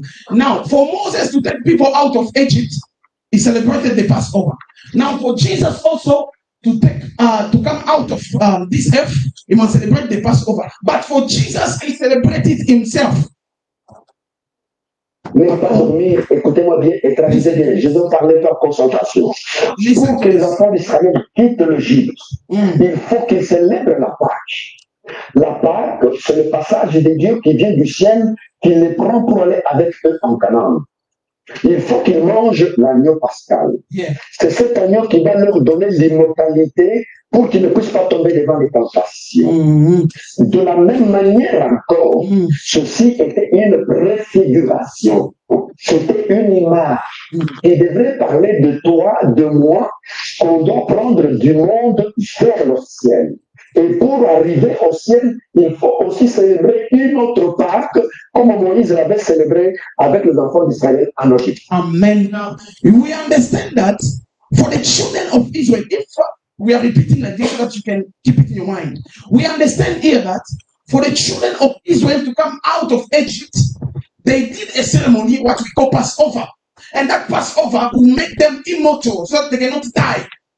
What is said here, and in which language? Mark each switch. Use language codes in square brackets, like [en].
[en] Now, for Moses to take people out of Egypt, he celebrated the Passover. Now, for Jesus also to come out of this earth, he must celebrate the Passover. But for Jesus, he celebrated himself. [fr] Mais pas dormir, écoutez-moi bien et traduisez bien. Je veux parler par concentration. Pour que les enfants d'Israël quittent l'Égypte, il faut qu'ils célèbrent la Pâque. La Pâque, c'est le passage de Dieu qui vient du ciel, qui les prend pour aller avec eux en Canaan. Il faut qu'ils mangent l'agneau pascal. [en] Yeah. [fr] C'est cet agneau qui va leur donner l'immortalité pour qu'ils ne puissent pas tomber devant les tentations. De la même manière encore, ceci était une préfiguration. C'était une image qui devrait parler de toi, de moi, qu'on doit prendre du monde vers le ciel. Et pour arriver au ciel, il faut aussi célébrer une autre Pâque, comme Moïse l'avait célébré avec les enfants d'Israël en Égypte. Amen. [en] Now, we understand that for the children of Israel, if we are repeating like this so that you can keep it in your mind, we understand here that for the children of Israel to come out of Egypt, they did a ceremony, what we call Passover. And that Passover will make them immortal, so that they cannot die.